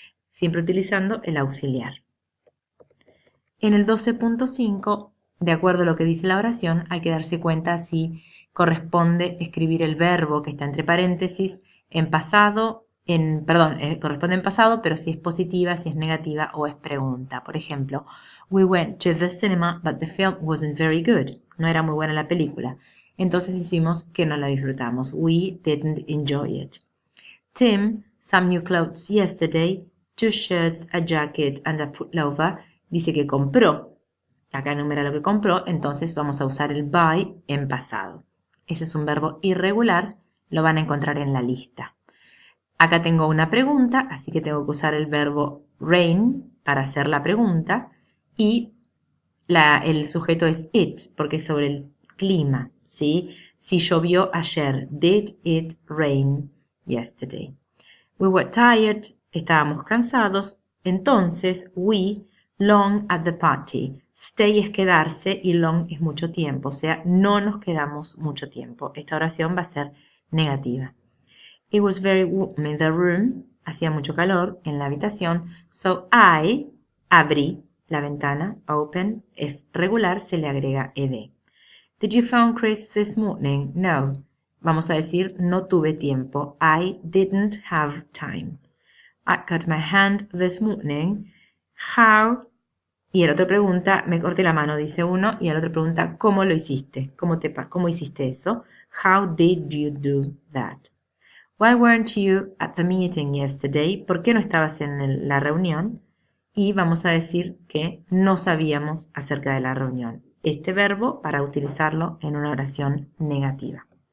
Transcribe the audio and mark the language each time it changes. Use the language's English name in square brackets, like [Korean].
[Spanish] Siempre utilizando el auxiliar. En el 12.5, de acuerdo a lo que dice la oración, hay que darse cuenta si corresponde escribir el verbo que está entre paréntesis en pasado, corresponde en pasado, pero si es positiva, si es negativa o es pregunta. Por ejemplo, [English] we went to the cinema, but the film wasn't very good. [Spanish] No era muy buena la película. Entonces decimos que no la disfrutamos. [English] We didn't enjoy it. Tim, some new clothes yesterday, 2 shirts, a jacket and a pullover. [Spanish] Dice que compró. Acá enumera lo que compró, entonces vamos a usar el buy en pasado. Ese es un verbo irregular, lo van a encontrar en la lista. Acá tengo una pregunta, así que tengo que usar el verbo rain para hacer la pregunta y el sujeto es it, porque es sobre el clima, ¿sí? Si llovió ayer, [English] did it rain yesterday? We were tired, [Spanish] estábamos cansados, entonces [English] we long at the party. [Spanish] Stay es quedarse y long es mucho tiempo, o sea, no nos quedamos mucho tiempo. Esta oración va a ser negativa. [English] It was very warm in the room. [Spanish] Hacía mucho calor en la habitación. [English] So I [Spanish] abrí la ventana. Open es regular, se le agrega ed. [English] Did you phone Chris this morning? No. [Spanish] Vamos a decir no tuve tiempo. [English] I didn't have time. I cut my hand this morning. How? [Spanish] Y el otro pregunta, me corté la mano, dice uno, y el otro pregunta, ¿cómo lo hiciste? ¿Cómo hiciste eso? [English] How did you do that? Why weren't you at the meeting yesterday? [Spanish] ¿Por qué no estabas en la reunión? Y vamos a decir que no sabíamos acerca de la reunión. Este verbo para utilizarlo en una oración negativa.